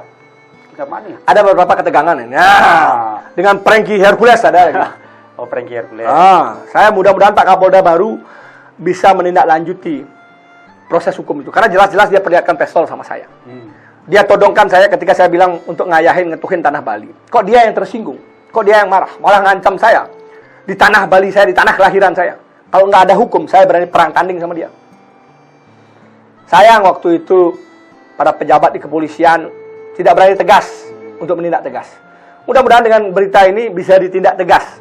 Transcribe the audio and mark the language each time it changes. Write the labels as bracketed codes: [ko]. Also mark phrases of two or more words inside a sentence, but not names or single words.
[id] Kintamani. Ada beberapa ketegangan ini. Nah, dengan Frankie Hercules ada lagi. Oh, Frankie Hercules. Saya mudah-mudahan Pak Kapolda baru bisa menindaklanjuti proses hukum itu. Karena jelas-jelas dia perlihatkan pistol sama saya. Dia todongkan saya ketika saya bilang untuk ngayahin, ngetuhin tanah Bali. Kok dia yang tersinggung? Kok dia yang marah? Malah ngancam saya. Di tanah Bali saya, di tanah kelahiran saya. Kalau nggak ada hukum, saya berani perang tanding sama dia. Sayang waktu itu, pada pejabat di kepolisian tidak berani tegas untuk menindak tegas. Mudah-mudahan dengan berita ini bisa ditindak tegas.